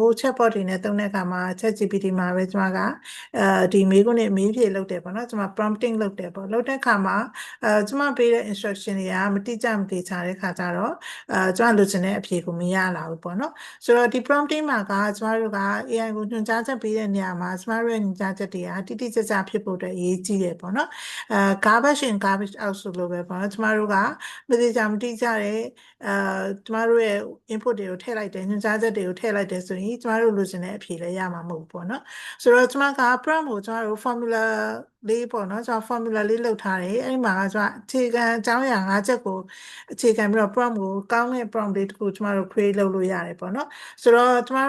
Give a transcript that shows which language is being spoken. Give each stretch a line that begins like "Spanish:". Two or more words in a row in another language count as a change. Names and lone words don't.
Burmese: chatbot တွေနဲ့သုံးတဲ့အခါမှာ ChatGPT မှာပဲကျမကဒီမေးခွန်းနဲ့မေးဖြေလုပ်တယ်ပေါ့နော်ကျမ prompting လုပ်တယ်ပေါ့လုပ်တဲ့အခါမှာကျမပေးတဲ့ instruction တွေကမတိကျမသေးချာတဲ့ခါကျတော့ကျမလိုချင်တဲ့အ ဖြေကိုမရလာဘူးပေါ့နော်ဆိုတော့ဒီ prompting မှာကကျမတို့က AI ကိုညွှန်ကြားချက်ပေးတဲ့နေရာမှာကျမတို့ရဲ့ညွှန်ကြားချက်တွေကတိတိကျကျဖြစ် ဖို့အတွက်အရေးကြီးတယ်ပေါ့နော်
English: garbage in garbage out
Burmese: ဆိုလိုပဲပေါ့နော်ကျမတို့ကမတိကျတဲ့ကျမတို့ရဲ့ input တွေကိုထည့်လိုက်တယ်ညွှန်ကြားချက်တွေကိုထည့်လိုက်တယ်ဆိုရင်ကျမတို့လိုချင်တဲ့အဖြေလည်းရမှာမဟုတ်ဘူးပေါ့နော်ဆိုတော့ကျမက prompt ကိုကျမတို့ formula လေးပေါ့နော်ကျွန်တော် formula လေးလုပ်ထားတယ်အဲ့ဒီမှာကျွန်တော်အခြေခံအကြောင်းအရာ၅ချက်ကိုအခြေခံပြီးတော့ prompt ကိုကောင်းတဲ့ prompt လေးတစ်ခုကျွန်တော်တို့ create လုပ်လို့ရတယ်ပေါ့နော်ဆိုတော့ကျမတို့